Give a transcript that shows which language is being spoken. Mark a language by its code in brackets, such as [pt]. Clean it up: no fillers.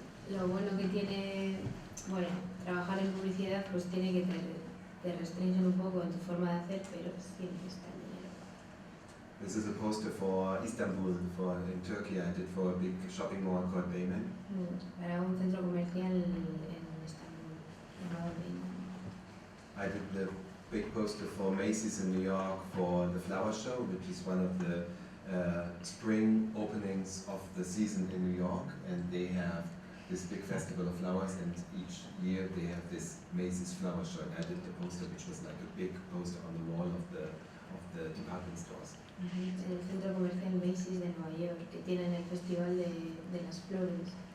[es] Lo bueno que tiene, trabajar en publicidad, pues tiene que te restringen un poco en tu forma de hacer, pero siempre está el dinero. [en] This is a poster for Istanbul, in Turkey. I did for a big shopping mall called Beymen. [es] Para un centro comercial en Estambul, llamado Beymen. [en] I did the big poster for Macy's in New York for the flower show, which is one of the spring openings of the season in New York, and they have this big festival of flowers, and each year they have this Macy's flower show. And I did the poster, which was like a big poster on the wall of the department stores. [es] En el centro comercial Macy's de Nueva York, que tienen el festival de las flores.